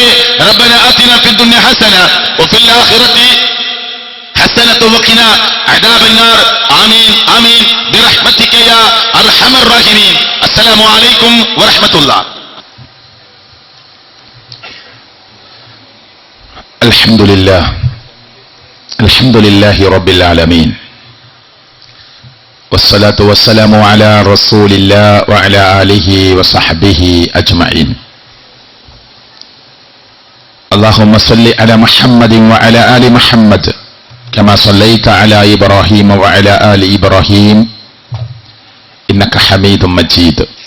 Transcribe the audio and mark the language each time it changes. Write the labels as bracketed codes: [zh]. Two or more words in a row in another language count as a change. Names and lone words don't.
[ar] ربنا آتنا في الدنيا حسنة وفي الآخرة حسنة وقنا عذاب النار. آمين آمين برحمتك يا أرحم الراحمين. السلام عليكم ورحمة الله. الحمد لله رب العالمين. والصلاة والسلام على رسول الله وعلى آله وصحبه أجمعين. اللهم صل على محمد وعلى آل محمد كما صليت على إبراهيم وعلى آل إبراهيم إنك حميد مجيد.